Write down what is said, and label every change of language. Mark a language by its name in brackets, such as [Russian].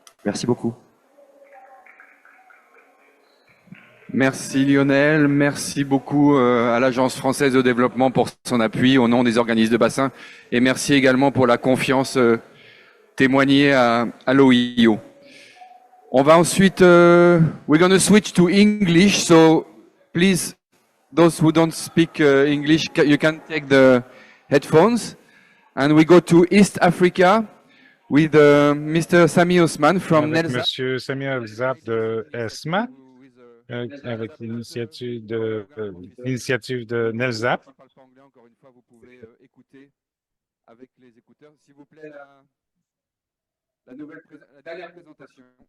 [French] Merci beaucoup. Merci Lionel, merci beaucoup à l'Agence française de développement pour son appui au nom des organismes de bassin et merci également pour la confiance témoignée à l'OIO. On va ensuite, [English] we're going to switch to English, so please, those who don't speak English, you can take the headphones. And we go to East Africa with Mr. Sami Osman from [French] Avec NELSA. Monsieur Sami Alzab de ESMA, avec l'initiative de NELSAP. Encore une fois, vous pouvez écouter avec les écouteurs. S'il vous plaît, la dernière présentation.